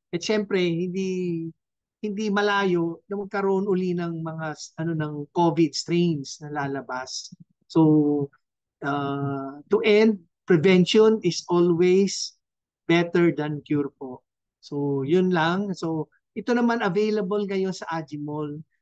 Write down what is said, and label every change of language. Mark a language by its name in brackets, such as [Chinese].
[Filipino] At syempre, hindi malayo na magkaroon uli ng mga ng COVID strains na lalabas. [English] So, to end, prevention is always better than cure po. [Filipino] So, yun lang. So, ito naman available ngayon sa Agimall.